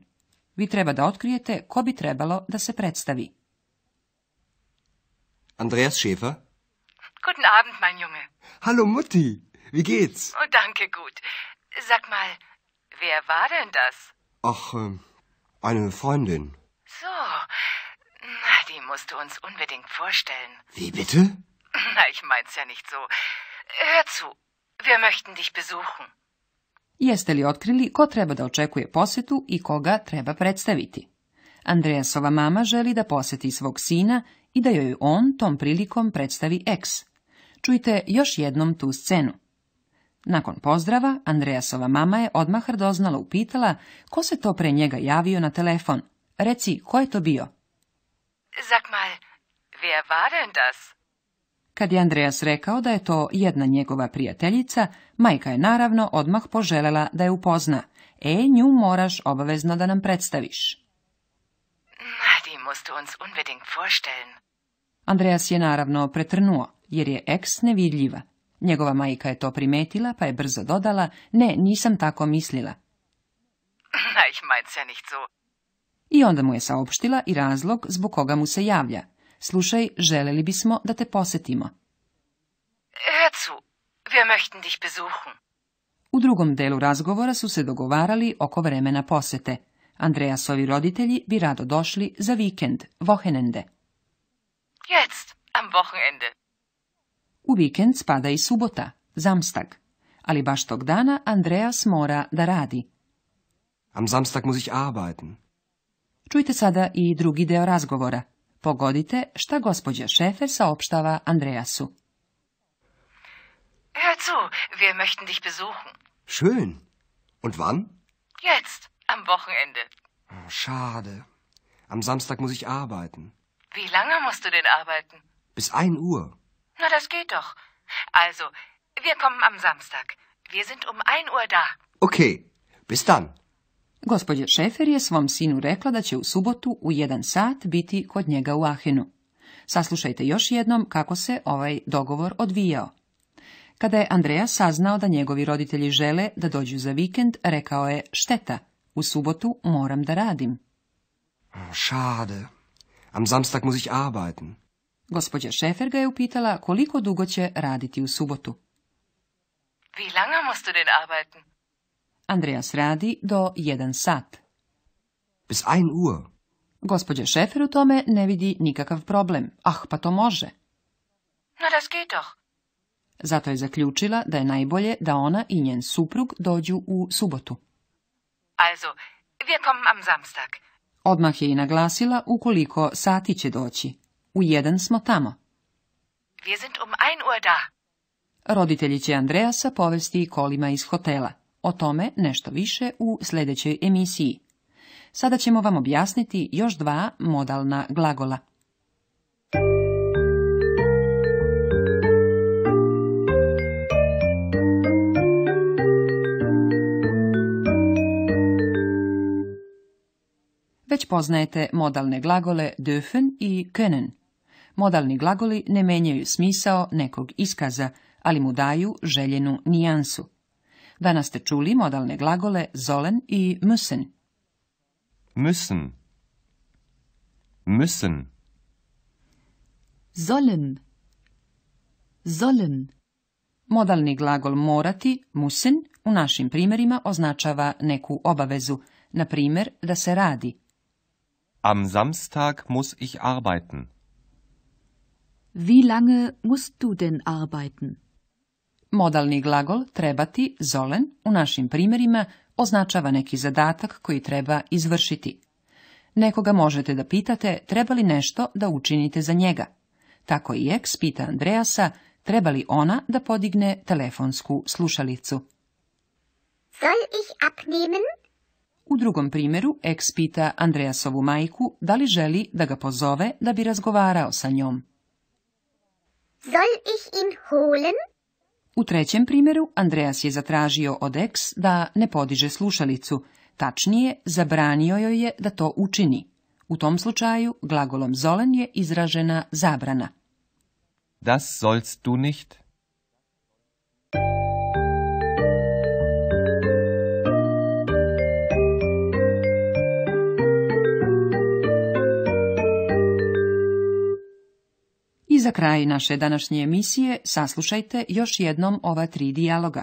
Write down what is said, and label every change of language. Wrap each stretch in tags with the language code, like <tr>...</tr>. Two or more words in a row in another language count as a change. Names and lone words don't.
<sr>Vi treba da otkrijete ko bi trebalo da se predstavi.</sr> <de>Andreas Schäfer. Guten Abend, mein Junge. Hallo Mutti, wie geht's? Oh, danke, gut. Sag mal, wer war denn das? Ach, eine Freundin. So, na, die musst du uns unbedingt vorstellen. Wie bitte? Na, ich mein's ja nicht so. Hör zu, wir möchten dich besuchen.</de> <sr>Jeste li otkrili ko treba da očekuje posjetu i koga treba predstaviti? Andreasova mama želi da posjeti svog sina i da joj on tom prilikom predstavi Ex. Čujte još jednom tu scenu. Nakon pozdrava, Andreasova mama je odmah radoznala upitala ko se to pre njega javio na telefon. Reci, ko je to bio?</sr> <de>Sag mal, wer war denn das?</de> <sr>Kad je Andreas rekao da je to jedna njegova prijateljica, majka je naravno odmah poželela da je upozna. Nju moraš obavezno da nam predstaviš.</sr> <de>Na, die musst du uns unbedingt vorstellen.</de> <sr>Andreas je naravno pretrnuo, jer je Ex nevidljiva. Njegova majka je to primetila, pa je brzo dodala, ne, nisam tako mislila.</sr> <de>Na, ich mein's ja nicht so.</de> <sr>I onda mu je saopštila i razlog zbog koga mu se javlja. Slušaj, želeli bismo da te posetimo.</sr> <de>Hör zu, wir möchten dich besuchen.</de> <sr>U drugom delu razgovora su se dogovarali oko vremena posete. Andreasovi roditelji bi rado došli za vikend,</sr> <de>Wochenende. Jetzt, am Wochenende.</de> <sr>U vikend spada i subota, Samstag. Ali baš tog dana Andreas mora da radi.</sr> <de>Am Samstag muss ich arbeiten.</de> <sr>Čujte sada i drugi deo razgovora. Pogodite šta gospođa Schäfer saopštava Andreasu.</sr> <de>Hör zu, wir möchten dich besuchen. Schön. Und wann? Jetzt, am Wochenende. Oh, schade. Am Samstag muss ich arbeiten. Wie lange musst du denn arbeiten? Bis 1 Uhr. Na, das geht doch. Also, wir kommen am Samstag. Wir sind um 1 Uhr da. Okay, bis dann.</de> <sr>Gospođa Schäfer je svom sinu rekla da će u subotu u 1 sat biti kod njega u Aachenu. Saslušajte još jednom kako se ovaj dogovor odvijao. Kada je Andreas saznao da njegovi roditelji žele da dođu za vikend, rekao je: šteta, u subotu moram da radim.</sr> <de>Oh, schade. Am Samstag muss ich arbeiten.</de> <sr>Gospođa Schäfer ga je upitala koliko dugo će raditi u subotu.</sr> <de>Wie lange musst du denn arbeiten?</de> <sr>Andreas radi do 1 sat.</sr> <de>Bis 1 Uhr.</de> <sr>Gospođa Schäfer u tome ne vidi nikakav problem. Pa to može.</sr> <de>Na, das geht doch.</de> <sr>Zato je zaključila da je najbolje da ona i njen suprug dođu u subotu.</sr> <de>Also, wir kommen am Samstag.</de> <sr>Odmah je i naglasila u koliko sati će doći. U 1 smo tamo.</sr> <de>Wir sind um 1 Uhr da.</de> <sr>Roditelji će Andreasa povesti kolima iz hotela. O tome nešto više u sljedećoj emisiji. Sada ćemo vam objasniti još 2 modalna glagola. Već poznajete modalne glagole dürfen i können. Modalni glagoli ne menjaju smisao nekog iskaza, ali mu daju željenu nijansu. Danas ste čuli modalne glagole sollen i müssen.</sr> <de>Müssen. Müssen. Sollen. Sollen.</de> <sr>Modalni glagol morati, müssen, u našim primjerima označava neku obavezu, na primjer da se radi.</sr> <de>Am Samstag muss ich arbeiten. Wie lange musst du denn arbeiten?</de> <sr>Modalni glagol trebati, sollen, u našim primjerima označava neki zadatak koji treba izvršiti. Nekoga možete da pitate treba li nešto da učinite za njega. Tako i eks pita Andreasa treba li ona da podigne telefonsku slušalicu.</sr> <de>Soll ich abnehmen?</de> <sr>U drugom primjeru eks pita Andreasovu majku da li želi da ga pozove da bi razgovarao sa njom.</sr> <de>Soll ich ihn holen?</de> <sr>U trećem primjeru Andreas je zatražio od eks da ne podiže slušalicu, tačnije zabranio joj je da to učini. U tom slučaju glagolom sollen je izražena zabrana.</sr> <de>Das sollst du nicht.</de> <sr>I za kraj naše današnje emisije saslušajte još jednom ova 3 dijaloga.</sr>